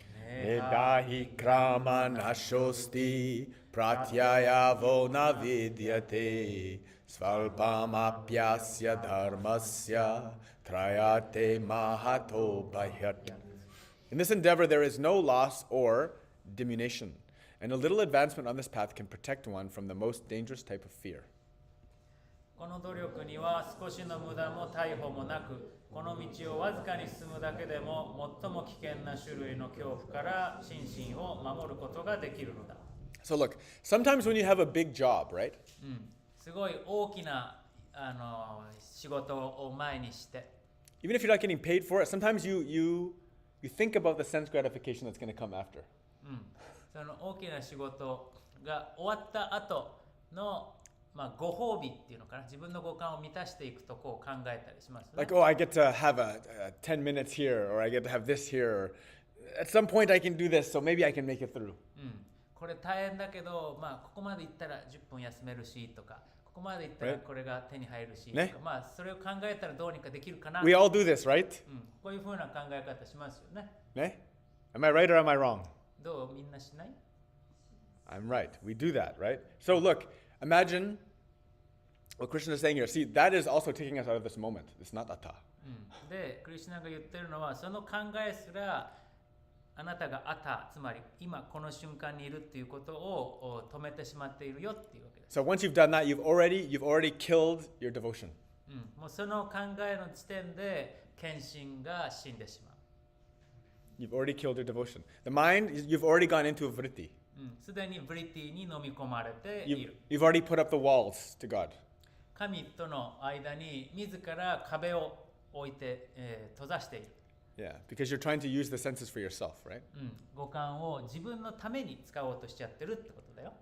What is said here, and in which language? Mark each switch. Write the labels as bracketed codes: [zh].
[sa] Nedahi krama nashosti pratyayavo navidyate svalpamapyasya dharmasya trayate mahato bhayat. [en] In this endeavor, there is no loss or diminution, and a little advancement on this path can protect one from the most dangerous type of fear. [ja] この努力には少しの無駄も逮捕もなく、この道をわずかに進むだけでも最も危険な種類の恐怖から心身を守ることができるのだ。 [en] So look, sometimes when you have a big job, right? [ja] すごい大きな仕事を前にして、 [en] Even if you're not getting paid for it, sometimes you think about the sense gratification that's going to come after. [ja] その大きな仕事が終わった後のご褒美っていうのかな、自分の五感を満たしていくとこを考えたりしますね。 [en] Like, oh, I get to have a 10 minutes here, or I get to have this here, or at some point I can do this, so maybe I can make it through. [ja] これ大変だけど、ここまで行ったら10分休めるしとか、ここまで行ったらこれが手に入るしとか、ね、それを考えたらどうにかできるかな。 [en] We all do this, right? [ja] こういう風な考え方しますよね。 [en] Ne? Am I right or am I wrong? [ja] どうみんなしない？ [en] I'm right. We do that, right? So look, imagine what Krishna is saying here. See, that is also taking us out of this moment. It's not atta. [ja] で、クリシュナが言ってるのは、その考えすらあなたがアタ、つまり今この瞬間にいるっていうことを止めてしまっているよっていうわけです。 [en] So once you've done that, you've already killed your devotion. [ja] もうその考えの時点で献身が死んでしまう。 [en] You've already killed your devotion. The mind, you've already gone into a vritti. [ja] すでにブリティに飲み込まれている。 [en] You've already put up the walls to God. [ja] 神との間に自ら壁を置いて、閉ざしている。 [en] Yeah, because you're trying to use the senses for yourself, right? [ja] 五感を自分のために使おうとしちゃってるってことだよ。